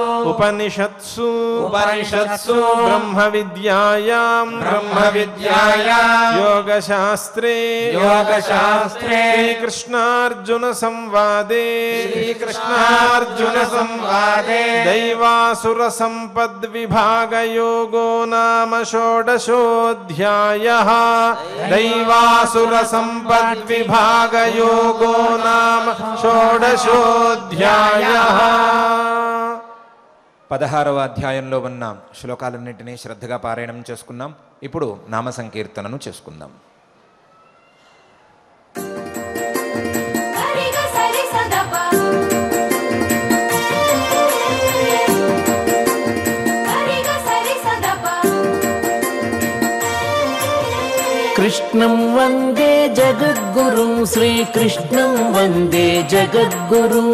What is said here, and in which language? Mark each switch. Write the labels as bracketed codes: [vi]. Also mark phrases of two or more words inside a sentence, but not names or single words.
[sa] उपनिषत्सु उपनिषत्सु ब्रह्मविद्यायां ब्रह्मविद्यायां योगशास्त्रे योगशास्त्रे श्रीकृष्णार्जुन संवादे श्रीकृष्णार्जुन संवादे दैवासुर संपद्विभागयोगो नाम षोडशोऽध्यायः दैवासुर संपद्विभागयोगो नाम షోడశోऽధ్యాయః [te] 16వ అధ్యాయంలో ఉన్న శ్లోకాలన్నింటినీ శ్రద్ధగా పారాయణం చేసుకున్నాం. ఇప్పుడు నామ సంకీర్తనను చేసుకుందాం. [sa] कृष्णं वन्दे जगद्गुरुं श्रीकृष्णं वन्दे जगद्गुरुं